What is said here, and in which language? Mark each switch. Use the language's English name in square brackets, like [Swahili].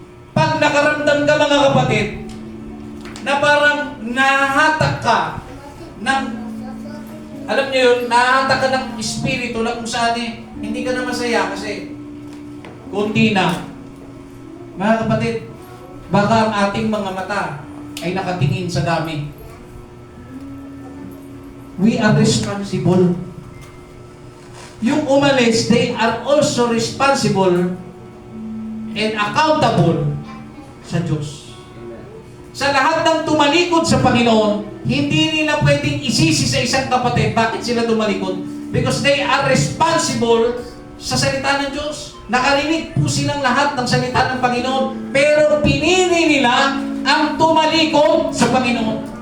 [Filipino] Pag nakaramdam ka, mga kapatid, na parang nahatak ka ng, alam niyo yun, nahatak ka ng espiritu na kung saan Hindi ka na masaya kasi kunti na. Mga kapatid, baka ang ating mga mata ay nakatingin sa dami. [English] We are responsible. [Filipino] Yung umalis, [English] they are also responsible and accountable [Filipino] sa Diyos. Amen. Sa lahat ng tumalikod sa Panginoon, hindi nila pwedeng isisi sa isang kapatid bakit sila tumalikod. [English] Because they are responsible [Filipino] sa salita ng Diyos. Nakarinig po silang lahat ng salita ng Panginoon, pero pinili nila ang tumalikod sa Panginoon.